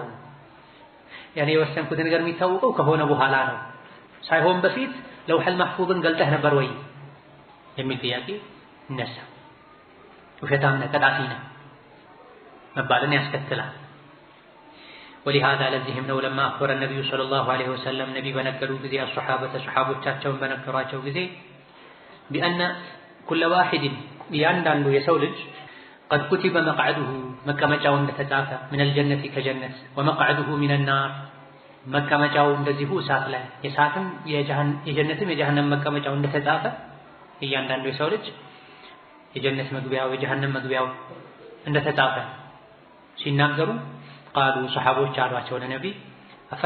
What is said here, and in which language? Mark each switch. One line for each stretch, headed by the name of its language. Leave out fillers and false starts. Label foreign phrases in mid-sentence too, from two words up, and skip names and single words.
Amharic: ያኔ የወሰንኩት ነገር የሚታወቀው ከሆነ በኋላ ነው ሳይሆን በፊት ለውሐል መሕፉዝን ገልጠህ ነበር ወይ የሚል ጥያቄ ይነሳ። ውሸታም ነህ ቀጣፊ ነህ መባልን ያስከትላል። ولهذا ለዚህም ነው
Arabic: لما أخبر النبي صلى الله عليه وسلم
Amharic: ነቢ በነገሩ ጊዜ አስሐበተ ሰሐቦቻቸውን በነገሯቸው ጊዜ
Arabic: بأن كل واحد
Amharic: ያንዳንዱ የሰው ልጅ
Arabic: قد كتب مقعده
Amharic: መቀመጫው እንደተጻፈ من
Arabic: الجنة كجنة ومقعده من النار
Amharic: መቀመጫው እንደዚሁ እሳት ላይ የእሳትም የጀነትም የጀሃነም መቀመጫው እንደተጻፈ እያንዳንዱ የሰው ልጅ የጀነት መግቢያው የጀሃነም መግቢያው እንደተጻፈ ሲናገሩ ቃሉ ሰሃቦች አሏቸው ለነብይ አፈላ